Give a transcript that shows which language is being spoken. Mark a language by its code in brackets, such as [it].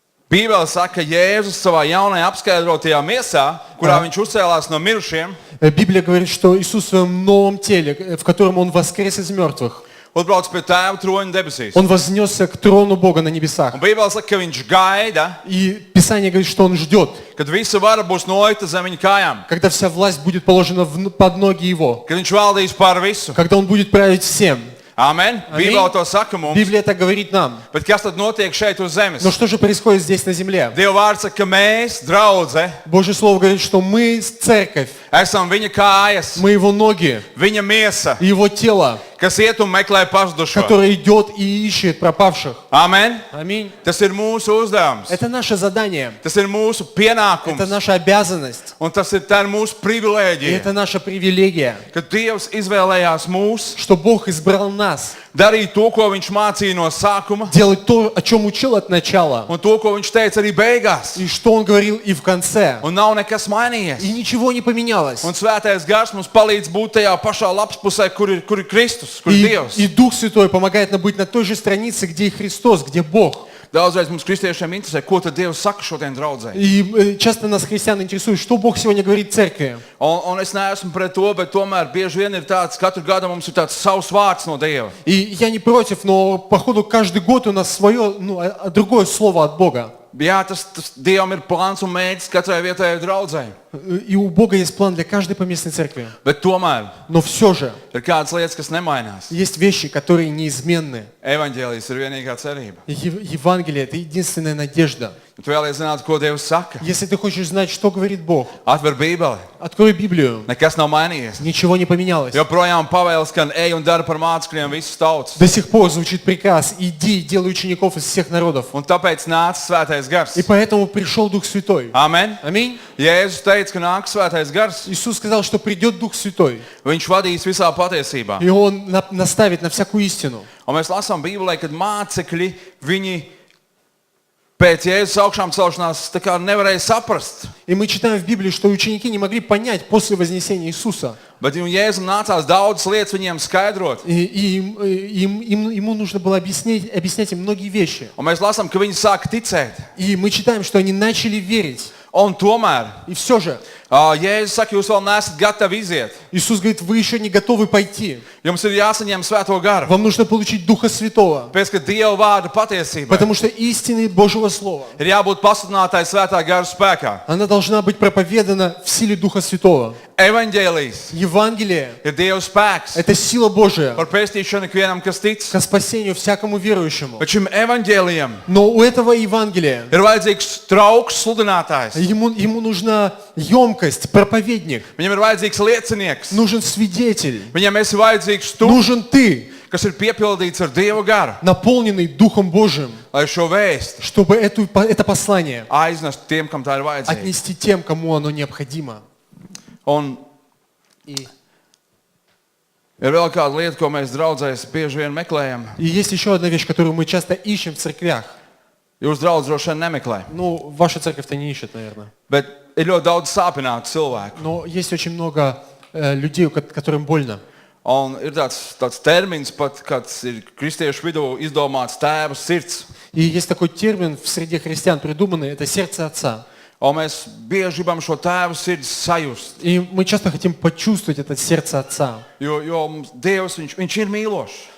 [lv] Bībele saka, ka Jēzus savā jaunajā apskaidrotajā miesā, kurā viņš uzcēlās no mirušiem, [ru] Библия говорит, что Иисус в своем новом теле, в котором Он воскрес из мертвых, [lv] uzbrauc pie tēva troņa debesīs. [ru] Он вознесся к трону Бога на небесах. [lv] Un Bībele saka, ka viņš gaida, [ru] И Писание говорит, что Он ждет, [lv] kad visa vara būs nolikta zem viņa kājām. [ru] когда вся власть будет положена под ноги Его, [lv] Kad viņš valdīs pār visu. [ru] когда Он будет править всем. [lv] Amen. Bībele to saka mums. [ru] Библия так говорит нам. [lv] Bet kas tad notiek šeit uz zemes? [ru] Но что же происходит здесь на земле? [lv] Dieva vārds saka, ka mēs, draudze, [ru] Божье Слово говорит, что мы церковь, [lv] esam viņa kājas, [ru] мы Его ноги, [lv] viņa miesa, [ru] Его тело, [lv] kas iet un meklē pazudušo. [ru] которое идет и ищет пропавших. [lv] Amen. [ru] Аминь. [lv] Tas ir mūsu uzdevums. [ru] Это наше задание, [lv] Tas ir mūsu pienākums. [ru] это наша обязанность, [lv] Un tas ir tā ir mūsu [ru] и [lv] privilēģija. [ru] это наша привилегия, [lv] Kad Dievs izvēlējās mūs [ru] что Бог избрал нас [lv] darīt to, ko viņš mācīja no sākuma, [ru] делать то, о чем учил от начала, [lv] un to, ko viņš teica arī beigās. [ru] и что Он говорил и в конце. [lv] Un nav nekas mainījies. [ru] И ничего не поменялось. [lv] Un svētais gars mums palīdz būt tajā pašā lapspusē, kur ir Kristus, kur ir Dievs. [ru] И Дух Святой помогает нам быть на той же странице, где и Христос, где Бог. [lv] Daudzreiz mums kristiešiem interesē, ko tad Dievs saka šodien draudzē. [ru] И часто нас, христиан, интересует, что Бог сегодня говорит церкви. [lv] Un es neesmu pret to, bet tomēr bieži vien ir tāds, katru gadu mums ir tāds savs vārds no Dieva. [ru] И я не против, но походу каждый год у нас свое, другое слово от Бога. [lv] Jā, tas Dievam ir plāns un mērķis katrai vietējai draudzē. [ru] И у Бога есть план для каждой поместной церкви. [lv] Bet tomēr [ru] Но все же [lv] ir kādas lietas, kas nemainās. [ru] есть вещи, которые неизменны. [lv] Evaņģēlijs ir vienīgā cerība. [ru] Евангелие – это единственная надежда. [lv] Tu vēlies zināt, ko Dievs saka. [ru] Если ты хочешь знать, что говорит Бог, [lv] Atver Bībeli. [ru] открой Библию. [lv] Nekas nav mainījies. [ru] Nичего не поменялось. [lv] Joprojām pavēles, ka ej un dara par mācekļiem visas tautas. [ru] До сих пор звучит приказ: иди, делай учеников из всех народов. [lv] Un tāpēc nāca svētais gars. [ru] И поэтому пришел Дух Святой. [lv] Amen. [ru] Аминь. [lv] Jēzus teica, ka nāk svētais gars. [ru] Иисус сказал, что придет Дух Святой, [lv] Viņš vadīs visā patiesībā. [ru] и Он наставит на всякую истину. [lv] Un mēs lasām Bībelē, kad mācekļi, viņi pēc Jēzus augšām celšanās tā kā nevarēja saprast. [ru] И мы читаем в Библии, что ученики не могли понять после вознесения Иисуса. [lv] Bet Jēzum nācās daudzas lietas viņiem skaidrot. [ru] И ему нужно было объяснять им многие вещи. [lv] Un mēs lasām, ka viņi sāka ticēt. [ru] И мы читаем, что они начали верить. [lv] Un tomēr [ru] И все же [lv] Jēzus saka, jūs vēl neesat gatavi iziet. [ru] Иисус говорит: вы еще не готовы пойти. [lv] Jums ir jāsaņem svēto garu. [ru] Вам нужно получить Духа Святого. [lv] Pēc, ka Dieva vārda patiesība [ru] Потому что истины Божьего Слова, [lv] ir jābūt pasludinātai svētā gara spēkā. [ru] она должна быть проповедана в силе Духа Святого. [lv] Evaņģēlijs [ru] Евангелие [lv] ir Dieva spēks [ru] – это сила Божия [lv] par pestīšanu ikvienam, kas tic. [ru] ко спасению всякому верующему. [lv] Bet šim evaņģēlijam [ru] Но у этого Евангелия [lv] ir vajadzīgs trauks sludinātājs. [ru] ему нужна емкость, проповедник, [lv] Viņam ir vajadzīgs liecinieks. [ru] нужен свидетель, [lv] Viņam esi vajadzīgs tu, [ru] нужен ты, [lv] kas ir piepildīts ar Dieva garu, [ru] наполненный Духом Божьим, [lv] lai šo vēstu [ru] чтобы это послание [lv] aiznest tiem, kam tā ir vajadzīga. [ru] отнести тем, кому оно необходимо. [lv] Un [ru] И [lv] ir vēl kāda lieta, ko mēs draudzēs bieži vien meklējam. [ru] есть еще одна вещь, которую мы часто ищем в церквях. [lv] Jūs draudz droši vien nemeklē. [ru] Ну, ваша церковь-то не ищет, наверное. [lv] Bet ir ļoti daudz sāpinātu cilvēku. [ru] Но есть очень много людей, которым больно. [lv] Un ir tāds termins pat, kāds ir kristiešu vidū izdomāts tēva sirds. [ru] И есть такой термин в среде христиан придуманный – это сердце Отца. [lv] Un mēs bieži gribam šo tēva sirds sajust. [ru] И мы часто хотим почувствовать это сердце Отца. [lv] Jo mums Dievs, viņš ir mīlošs.